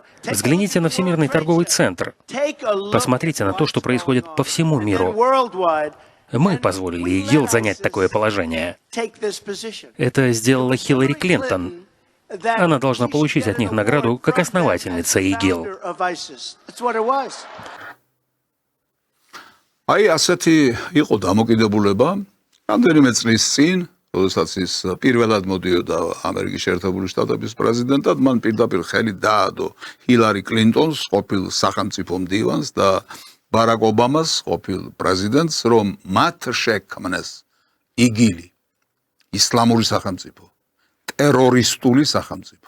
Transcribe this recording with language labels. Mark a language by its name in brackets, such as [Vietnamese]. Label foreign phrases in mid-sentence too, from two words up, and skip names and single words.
[Russian] Взгляните на Всемирный торговый центр. Посмотрите на то, что происходит по всему миру. Мы позволили ИГИЛ занять такое положение. Это сделала Хиллари Клинтон. Она должна получить от них награду как основательница ИГИЛ. [Georgian] აი ასეთი იყო დამოკიდებულება რამდენიმე წლის წინ, როდესაც ის პირველად მოდიოდა ამერიკის შეერთებული შტატების პრეზიდენტად, მან პირდაპირ ხელი დაადო ჰილარი კლინტონს, ყოფილ სახელმწიფო მდივანს და ბარაკ ობამას, ყოფილ პრეზიდენტს, რომ მათ შექმნეს იგილი, ისლამური სახელმწიფო, ტერორისტული სახელმწიფო.